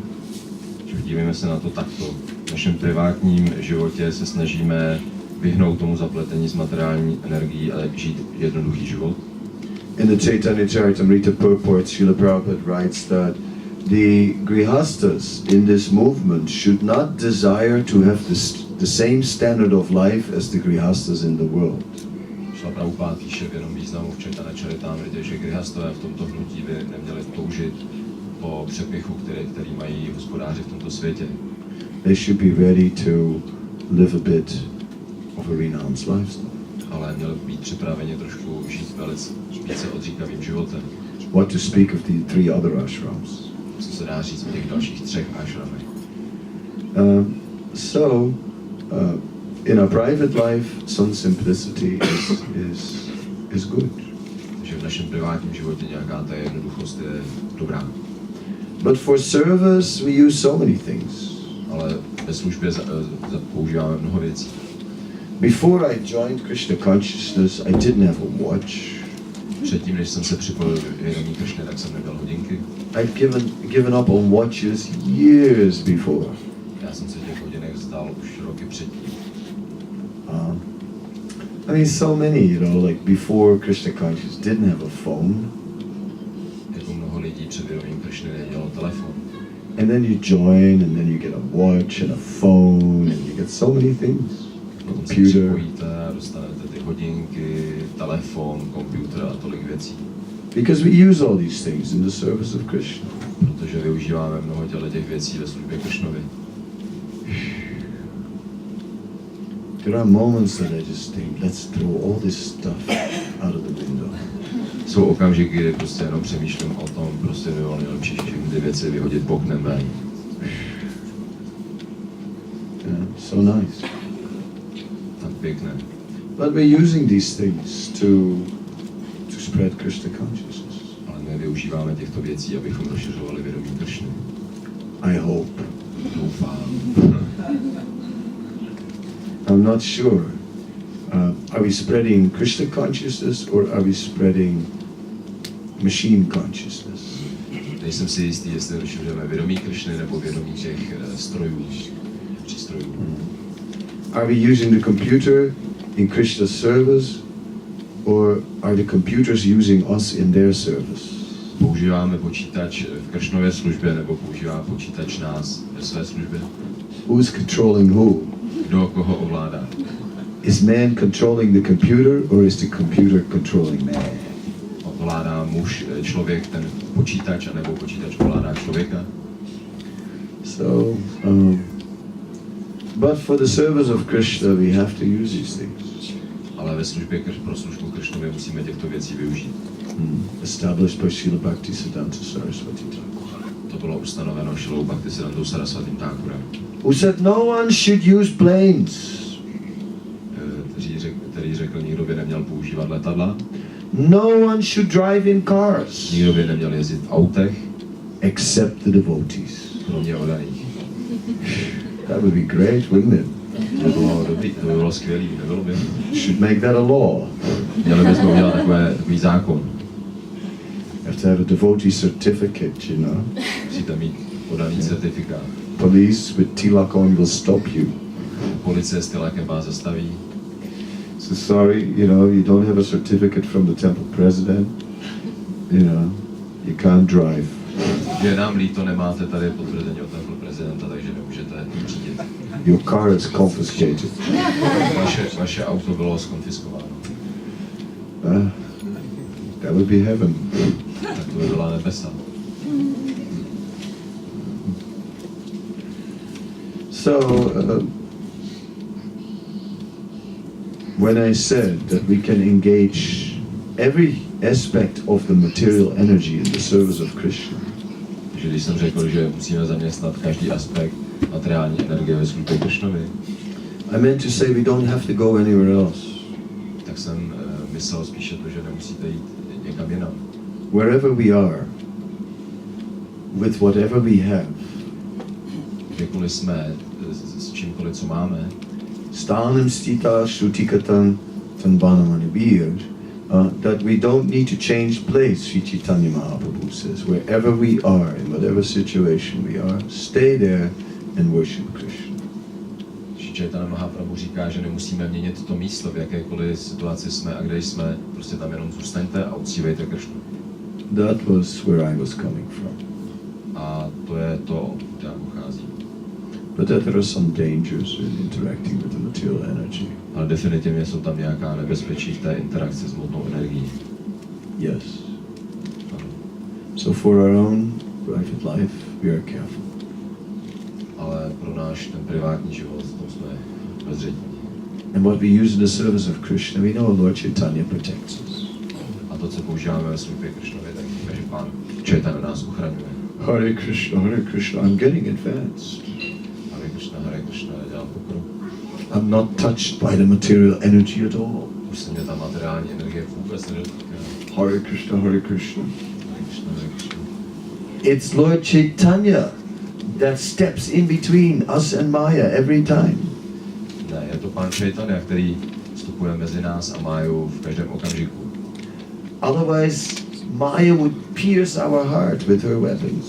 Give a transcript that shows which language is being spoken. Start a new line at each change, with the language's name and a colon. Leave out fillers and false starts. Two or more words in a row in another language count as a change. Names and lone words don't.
Czech: Dívejme se na to takto. V našem privátním životě se snažíme vyhnout tomu zapletení s materiální energií a žít jednoduchý život.
English: In the Chaitanya Charitamrita purport, Srila Prabhupada writes that the grihastas in this movement should not desire to have the same standard of life as the grihastas in the world.
Czech: Srila Prabhupada píše v jednom významu v Chaitanya Charitamritě, že grihastové v tomto hnutí by neměli toužit po přepichu, který mají hospodáři v tomto světě.
English: They should be ready to live a bit of a renounced lifestyle.
Czech: Ale měli by být připraveni trošku žít více odříkavým životem.
English: What to speak of the 3 other ashrams.
Czech: Co se dá říct o těch dalších 3 ashramech.
English: In our private life, some simplicity is good.
Czech: Takže v našem privátním životě nějaká ta jednoduchost je dobrá.
English: But for service, we use so many things.
Czech: Ale ve službě používáme mnoho věcí.
English: Before I joined Krishna consciousness, I didn't have a watch.
Czech: Předtím, než jsem se připojil k vědomí Krishny, tak jsem neměl hodinky.
English: I'd given up on watches years before.
Czech: Já jsem se těch hodinek vzdal už roky předtím.
English: I mean, so many, you know, like before Krishna consciousness didn't have a phone.
Czech: Jako mnoho lidí před vědomím Krishny nemělo telefon.
English: And then you join, and then you get a watch and a phone, and you get so many things.
Czech: Potom se Computer. připojíte a dostanete ty hodinky, telefon, počítač a tolik věcí.
English: Because we use all these things in the service of Krishna.
Czech: Protože využíváme mnoho těch věcí ve službě Krishnovi.
English: There are moments that I just think, let's throw all this stuff out of the window.
Czech: Jsou okamžiky, kdy prostě jenom přemýšlím o tom, prostě by bylo nejlepší všechny ty věci vyhodit oknem ven.
English: Yeah, so nice.
Czech: Tak pěkné.
English: But we're using these things to spread Krishna consciousness.
Czech: Ale my využíváme těchto věcí, abychom rozšiřovali vědomí Krishny.
English: I hope.
Czech: Doufám.
English: I'm not sure. Are we spreading Krishna consciousness or are we spreading machine consciousness?
Czech: Nejsem si jistý, jestli rozšiřujeme vědomí Krishny nebo vědomí těch strojů, přístrojů.
English: Are we using the computer in Krishna's service or are the computers using us in their service?
Czech: Používáme počítač v Krishnově službě nebo používá počítač nás ve své službě?
English: Who's controlling who?
Czech: Kdo koho ovládá?
English: Is man controlling the computer or is the computer controlling man?
Czech: Ovládá muž, člověk ten počítač, anebo počítač ovládá člověka?
English: So, but for the service of Krishna we have to use these things.
Czech: Ale ve službě pro službu Krishnově musíme těchto věcí využít.
English: Established by Srila Bhaktisiddhanta Saraswati Thakur.
Czech: To bylo ustanoveno Šrilou Bhaktisiddhantou Saraswatim Thakurem.
English: Who said no one should use planes.
Czech: Který řekl, nikdo by neměl používat letadla.
English: No one should drive in cars.
Czech: Nikdo by neměl jezdit v autech.
English: Except the devotees.
Czech: Kromě oddaných.
English: That would be great, wouldn't it?
Czech: To by bylo skvělý, nebylo by?
English: Should make that a law.
Czech: Měli bychom udělat takový zákon.
English: You have to have a devotee certificate, you know.
Czech: Musíte mít oddaný certifikát.
English: Police with tilak on will stop you.
Czech: Policie s tilakem vás zastaví.
English: So sorry, you know, you don't have a certificate from the temple president. You know, you can't drive.
Czech: Je nám líto, nemáte tady potvrzení od temple prezidenta, takže nemůžete řídit.
English: Your car is confiscated.
Czech: Vaše auto bylo zkonfiskováno.
English: That would be heaven.
Czech: Tak to by byla nebesa.
English: So, when I said that we can engage every aspect of the material energy in the service of Krishna,
Czech: Takže když jsem řekl, že musíme zaměstnat každý aspekt materiální energie ve službě Krishnovi,
English: I meant to say we don't have to go anywhere else.
Czech: tak jsem myslel spíše to, že nemusíte jít někam jinam.
English: Wherever we are, with whatever we have,
Czech: Kdekoliv jsme, s čímkoliv, co máme,
Sanskrit: Sthanem stita shrutikatan tanbanamani
English: that we don't need to change place, Sri Chaitanya Mahaprabhu says. Wherever we are, in whatever situation we are, stay there and worship Krishna.
Czech: Sri Chaitanya Mahaprabhu říká, že nemusíme měnit to místo, v jakékoliv situaci jsme a kde jsme, prostě tam jenom zůstaňte a uctívejte Krishnu.
English: That was where I was coming from.
Czech: A to je to, odkud já pocházím.
English: But that there are some dangers in interacting with the material energy.
Czech: Ale definitivně jsou tam nějaká nebezpečí v té interakci s hmotnou energií.
English: Yes. So for our own private life, we are careful.
Czech: Ale pro náš ten privátní život, v tom jsme bezřední.
English: And what we use in the service of Krishna, we know Lord Chaitanya protects us.
Czech: A to, co používáme ve službě Krishnově, tak víme, že Pán Chaitanya nás uchraňuje.
English: Hare Krishna, I'm getting advanced.
Czech: Hare Krishna, dělám pokrok.
English: I'm not touched by the material energy at all.
Czech: Už se mě ta materiální energie vůbec nedotýká.
English: Hare Krishna, Hare Krishna.
Czech: Hare Krishna, Hare Krishna.
English: It's Lord Chaitanya that steps in between us and Maya every time.
Czech: Ne, je to Pán Chaitanya, který vstupuje mezi nás a Máju v každém okamžiku.
English: Otherwise, Maya would pierce our heart with her weapons.